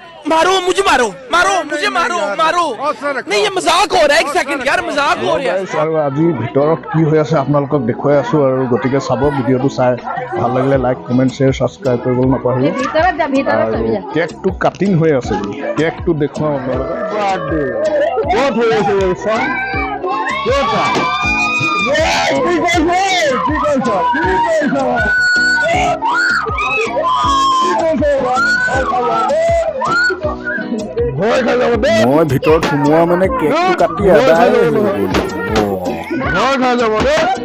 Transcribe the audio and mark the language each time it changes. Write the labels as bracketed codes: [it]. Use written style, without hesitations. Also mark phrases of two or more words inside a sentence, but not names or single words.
[hi] मारो मुझे मारो मारो मुझे मारो मारो नहीं ये मजाक हो रहा है एक सेकंड यार मजाक हो रहा है [as] আৰু আজি ভিতৰত কি হৈ আছে আপোনালোকক দেখুৱাই আছো আৰু গতিকে চাব ভিডিঅ'টো চাই ভাল লাগিলে [en] like comment share subscribe [as] কৰিবলৈ নাপাহৰিব আৰু কেকটো কাটিং হৈ আছে কেকটো দেখুৱাম আপোনালোকক বাৰ্থডে ক'ত হৈ আছে চোৱা মই ভিতৰত সোমোৱা মানে কেকটো কাটি আদায় হৈ গ'ল ভয় খাই যাব দেই